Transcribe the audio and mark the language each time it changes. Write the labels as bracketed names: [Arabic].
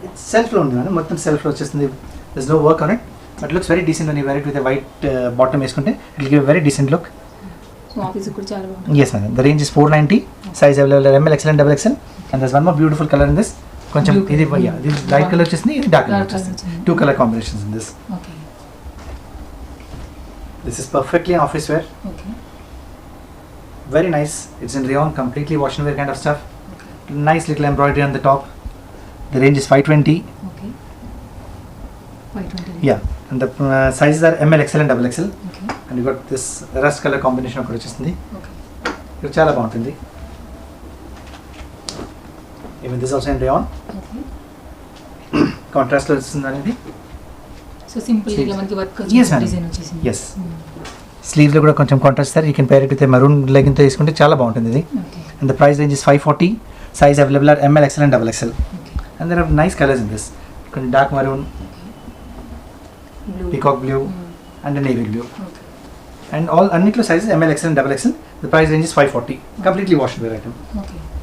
[Telugu] Self లో ఉంది madam, మొత్తం సెల్ఫ్ లో వచ్చేస్తుంది. [English] There's no work on it, but looks very decent when you wear it with a white bottom [Telugu] వేసుకుంటే [English] it will give a very decent look. [Telugu] So office కూడా చాలా బాగుంటుంది. [English] Yes madam, the range is 490. Size available are ML, XL and double XL. And there's one more beautiful color in this. [Telugu] కొంచెం ఇది light colour వచ్చేసింది, ఇది dark colour వచ్చేసింది. [English] Two color combinations in this. Okay. This is perfectly office wear. Okay. Very nice. It's in rayon, completely wash and wear kind of stuff. Okay. Nice little embroidery on the top. The range is 520. Okay. 520. Yeah, and the sizes are ML, XL and double XL. Okay. And you got this rust color combination [Telugu] ఒకటి వచ్చేసింది. Okay. ఇది చాలా బాగుంటుంది. [English] Even this also in rayon. Okay. [Telugu] Contrast లో వస్తుంది అనేది. So simple గా మనకి వర్క్ [English] Yes, ma'am. [Telugu] డిజైన్ వచ్చేసింది. [English] Yes. [Telugu] Sleeves లో కూడా కొంచెం contrast sir. [English] You can pair it with a maroon legging [Telugu] తో తీసుకుంటే చాలా బాగుంటుంది ఇది. Okay. [English] And the price range is 540. Size available are ML, XL and double XL. Okay. And there are nice colors in this. [Telugu] కొంచెం [English] dark maroon, blue. peacock blue and a navy blue. Okay. And all [Telugu] అన్నిట్లో [English] sizes ML, XL and double XL. The price range is 540. Completely wash and wear item. Okay.